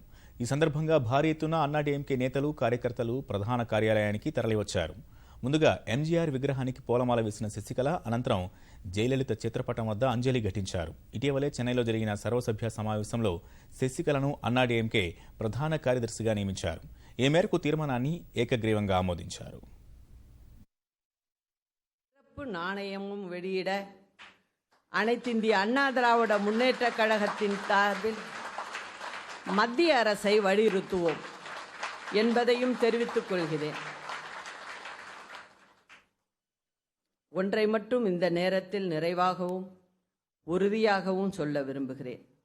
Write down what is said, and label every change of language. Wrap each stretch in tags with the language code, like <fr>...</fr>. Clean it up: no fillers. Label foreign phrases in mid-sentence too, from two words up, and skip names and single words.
<te>ఈ సందర్భంగా భారీ ఎత్తున అన్నాడీఎంకే నేతలు, కార్యకర్తలు ప్రధాన కార్యాలయానికి తరలివచ్చారు. ముందుగా ఎంజీఆర్ విగ్రహానికి పూలమాల వేసిన శశికళ అనంతరం జయలలిత చిత్రపటం వద్ద అంజలి ఘటించారు. ఇటీవలే చెన్నైలో జరిగిన సర్వసభ్య సమావేశంలో శశికళను అన్నాడీఎంకే ప్రధాన కార్యదర్శిగా నియమించారు. ఈ మేరకు తీర్మానాన్ని ఏకగ్రీవంగా ఆమోదించారు.</te> <ta>நாணயமும் வெளியிட அனைத்திந்திய அண்ணா திராவிட முன்னேற்ற கழகத்தின் சார்பில் மத்திய அரசை வலியுறுத்துவோம் என்பதையும் தெரிவித்துக் கொள்கிறேன். ஒன்றை மட்டும் இந்த நேரத்தில் நிறைவாகவும் உறுதியாகவும் சொல்ல விரும்புகிறேன்.</ta>